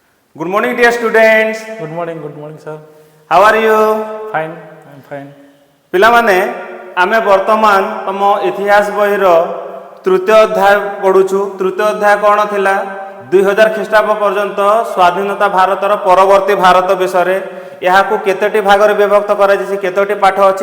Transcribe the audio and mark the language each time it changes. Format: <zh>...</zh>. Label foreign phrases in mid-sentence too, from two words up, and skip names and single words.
<en>Good morning, dear students. Good morning, sir. How are you? Fine, I'm fine.</en> <or>ପିଲାମାନେ ଆମେ ବର୍ତ୍ତମାନ ତମ ଇତିହାସ ବହିର ତୃତୀୟ ଅଧ୍ୟାୟ ପଢୁଛୁ। ତୃତୀୟ ଅଧ୍ୟାୟ କ'ଣ ଥିଲା? 2000 ଖ୍ରୀଷ୍ଟାବ୍ଦ ପର୍ଯ୍ୟନ୍ତ ସ୍ୱାଧୀନତା ଭାରତର ପରବର୍ତ୍ତୀ ଭାରତ ବିଷୟରେ। ଏହାକୁ କେତୋଟି ଭାଗରେ ବିଭକ୍ତ କରାଯାଇଛି? କେତୋଟି ପାଠ ଅଛି?</or>